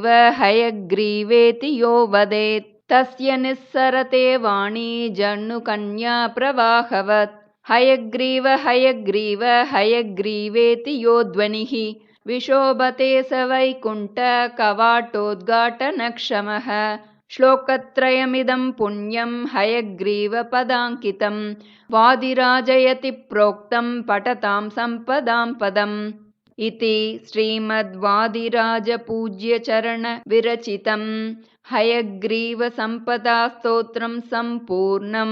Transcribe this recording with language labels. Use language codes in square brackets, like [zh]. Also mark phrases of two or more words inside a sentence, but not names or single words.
[sa] हयग्रीवेति यो वदेत् तस्य निस्सरते वाणी जह्नु कन्या प्रवाहवत् हयग्रीव हयग्रीव हयग्रीवेति यो ध्वनिः विशोभते च वैकुण्ठ कवाटोद्घाटनक्षमः श्लोकत्रयमिदं पुण्यं हयग्रीव पदाङ्कितं वादिराजयति प्रोक्तं पठतां सम्पदां पदम् इति श्रीमद्वादिराजपूज्यचरण विरचितं हयग्रीव संपदा स्तोत्रं सम्पूर्णम्.